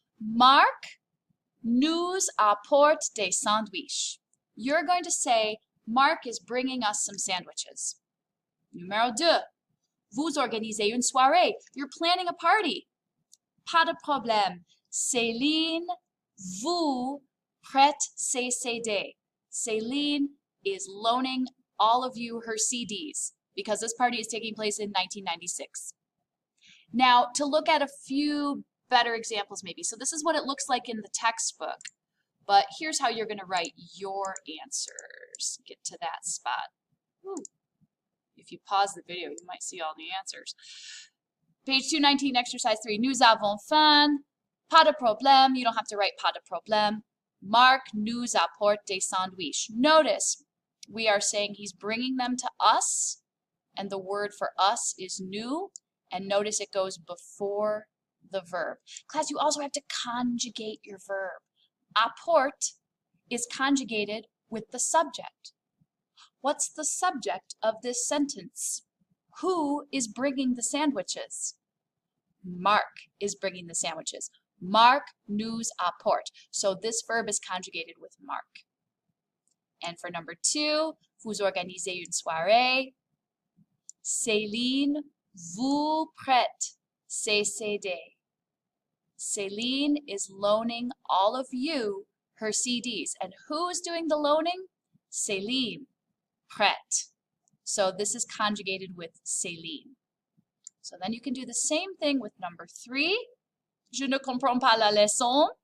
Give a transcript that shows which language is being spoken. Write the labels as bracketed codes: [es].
[fr] Marc nous apporte des sandwiches. [en] You're going to say, Mark is bringing us some sandwiches. [fr] Numéro 2. Vous organisez une soirée. [en] You're planning a party. [fr] Pas de problème. Céline vous prête ses CD. [en] Céline is loaning all of you her CDs because this party is taking place in 1996. Now, to look at a few better examples maybe. So this is what it looks like in the textbook, but here's how you're going to write your answers. Get to that spot. Ooh. If you pause the video, you might see all the answers. Page 219, exercise 3. [fr] Nous avons faim. Pas de problème. [en] You don't have to write [fr] pas de problème. Marc nous apporte des sandwiches. [en] Notice, we are saying he's bringing them to us, and the word for us is nous, and notice it goes before the verb. Class, you also have to conjugate your verb. Apporte is conjugated with the subject. What's the subject of this sentence? Who is bringing the sandwiches? Marc is bringing the sandwiches. [fr] Marc nous apporte. [en] So this verb is conjugated with Marc. And for number 2, [fr] vous organisez une soirée. Céline vous prête ses CD. [en] Céline is loaning all of you her CDs. And who is doing the loaning? Céline. Prête. So this is conjugated with Céline. So then you can do the same thing with number 3. [fr] Je ne comprends pas la leçon.